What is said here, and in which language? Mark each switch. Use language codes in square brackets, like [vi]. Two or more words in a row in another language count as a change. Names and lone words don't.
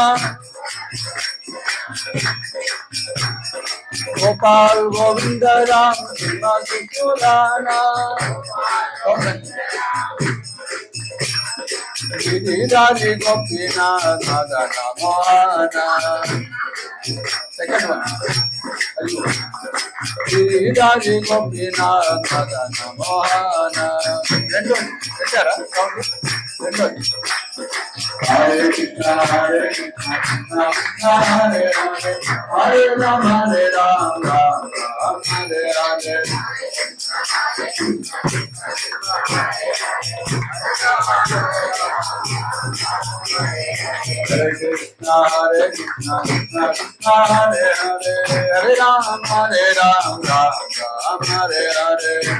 [sa] Gopal Govinda Ram Madhusudana. Giridhari Gopinath Madana Mohana. [en] Second one. [sa] Giridhari Gopinath Madana Mohana. [te] రెండు. చరా. రెండు. [sa] Hare Krishna Hare Krishna Krishna Hare Hare Hare Rama Hare Rama Rama Hare Hare. Hare Krishna Hare Krishna Krishna Krishna Hare Hare Hare Rama Rama Hare Hare.